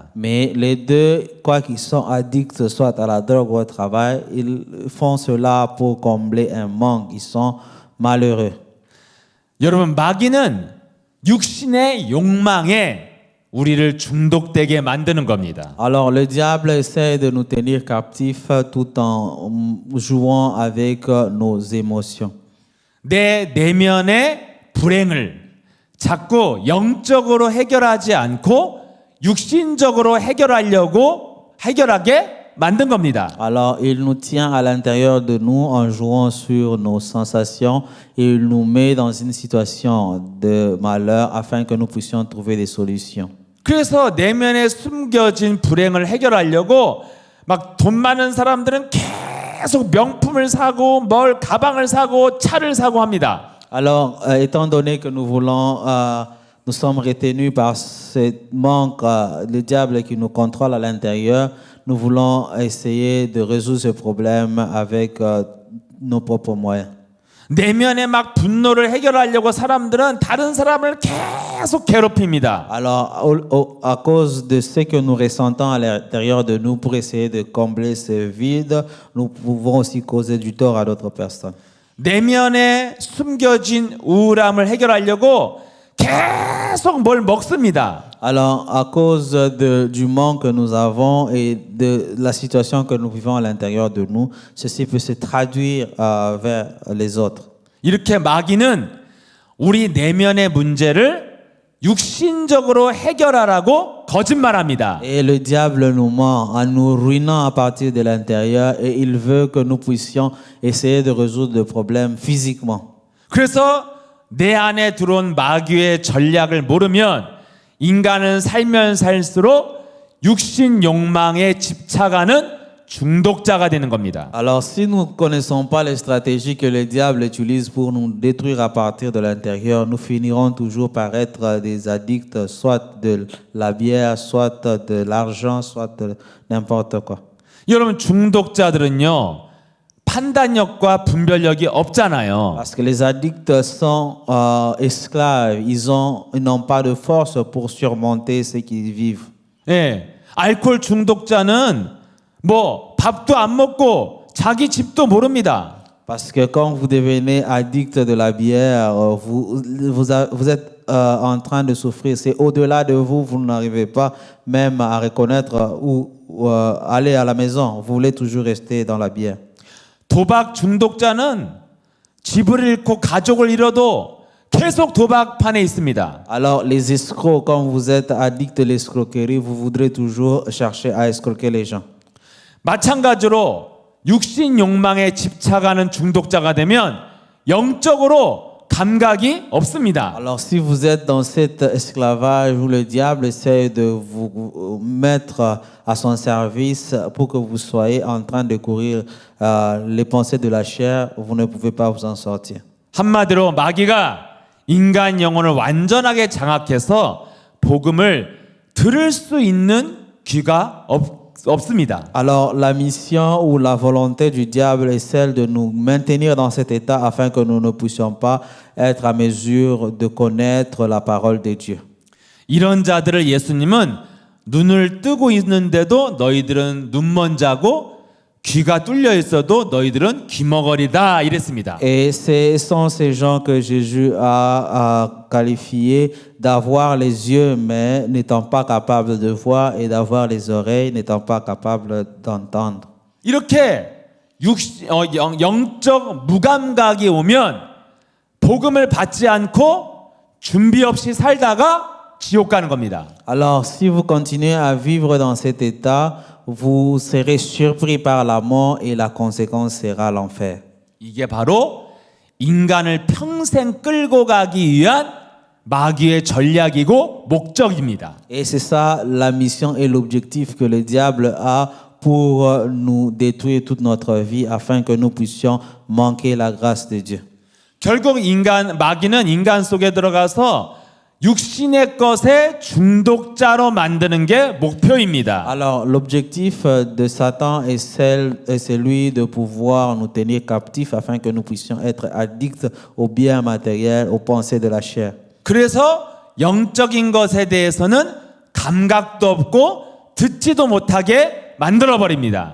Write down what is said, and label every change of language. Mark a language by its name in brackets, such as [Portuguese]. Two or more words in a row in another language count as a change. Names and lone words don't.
[French] Mais les deux, quoi qu'ils sont addicts, soit à la drogue ou au travail, ils font cela pour combler un manque. Ils sont malheureux. [Korean] 여러분, 마귀는 육신의 욕망에 우리를 중독되게 만드는 겁니다. [French] Alors, le diable essaie de nous tenir captifs tout en jouant avec nos émotions. [Korean] 내 내면의 불행을 자꾸 영적으로 해결하지 않고 육신적으로 해결하게 만든 겁니다. [French] Alors, il nous tient à l'intérieur de nous en jouant sur nos sensations et il nous met dans une situation de malheur afin que nous puissions trouver des solutions. [Korean] 그래서 내면에 숨겨진 불행을 해결하려고 막 돈 많은 사람들은 계속 명품을 사고 가방을 사고 차를 사고 합니다. [French] Alors, étant donné que nous voulons, nous sommes retenus par ce manque, le diable qui nous contrôle à l'intérieur, nous voulons essayer de résoudre ce problème avec nos propres moyens. [Korean] 내면에 막 분노를 해결하려고 사람들은 다른 사람을 계속 괴롭힙니다. [French] Alors, à cause de ce que nous ressentons à l'intérieur de nous, pour essayer de combler ce vide, nous pouvons aussi causer du tort à d'autres personnes. [Korean] 내면에 숨겨진 우울함을 해결하려고 계속 뭘 먹습니다. [French] Alors, à cause du manque que nous avons et de la situation que nous vivons à l'intérieur de nous, ceci peut se traduire vers les autres. [Korean] 이렇게 마귀는 우리 내면의 문제를 육신적으로 해결하라고 거짓말합니다. [French] Et le diable nous ment en nous ruinant à partir de l'intérieur et il veut que nous puissions essayer de résoudre le problème physiquement. [Korean] 그래서 내 안에 들어온 마귀의 전략을 모르면 인간은 살면 살수록 육신 욕망에 집착하는 중독자가 되는 겁니다. [French] Alors, si nous ne connaissons pas les stratégies que le diable utilise pour nous détruire à partir de l'intérieur, nous finirons toujours par être des addicts, soit de la bière, soit de l'argent, soit de n'importe quoi. [Korean] 여러분, 중독자들은요, 판단력과 분별력이 없잖아요. [French] Parce que les addicts sont esclaves, ils n'ont pas de force pour surmonter ce qu'ils vivent. [Korean] 예, 알코올 중독자는 뭐 밥도 안 먹고 자기 집도 모릅니다. [French] Parce que quand vous devenez addict de la bière, vous êtes en train de souffrir. C'est au-delà de vous, vous n'arrivez pas même à reconnaître ou aller à la maison. Vous voulez toujours rester dans la bière. [Korean] 도박 중독자는 집을 잃고 가족을 잃어도 계속 도박판에 있습니다. [French] Alors, les escrocs, quand vous êtes addict de l'escroquerie, vous voudrez toujours chercher à escroquer les gens. [Korean] 마찬가지로 육신 욕망에 집착하는 중독자가 되면 영적으로 감각이 없습니다. [French] Alors, si vous êtes dans cet esclavage où le diable essaie de vous mettre à son service pour que vous soyez en train de courir les pensées de la chair, vous ne pouvez pas vous en sortir. [Korean] 한마디로 마귀가 인간 영혼을 완전하게 장악해서 복음을 들을 수 있는 귀가 없습니다. [French] Alors, la mission ou la volonté du diable est celle de nous maintenir dans cet état afin que nous ne puissions pas être à mesure de connaître la parole de Dieu. [Korean] 이런 자들을 예수님은 눈을 뜨고 있는데도 너희들은 눈먼 자고 귀가 뚫려 있어도 너희들은 귀머거리다 이랬습니다. [French] Et ce sont ces gens que Jésus a qualifiés d'avoir les yeux mais n'étant pas capables de voir et d'avoir les oreilles n'étant pas capables d'entendre. [Korean] 이렇게 영적 무감각이 오면 복음을 받지 않고 준비 없이 살다가 지옥 가는 겁니다. [French] Alors, si vous continuez à vivre dans cet état, vous serez surpris par la mort et la conséquence sera l'enfer. [Korean] 이게 바로 인간을 평생 끌고 가기 위한 마귀의 전략이고 목적입니다. [French] Et c'est ça la mission et l'objectif que le diable a pour nous détruire toute notre vie afin que nous puissions manquer la grâce de Dieu. [Korean] 결국 마귀는 인간 속에 들어가서 육신의 것에 중독자로 만드는 게 목표입니다. [French] Alors, l'objectif de Satan est celui de pouvoir nous tenir captifs afin que nous puissions être addicts aux biens matériels, aux pensées de la chair. [Korean] 그래서 영적인 것에 대해서는 감각도 없고 듣지도 못하게 만들어 버립니다.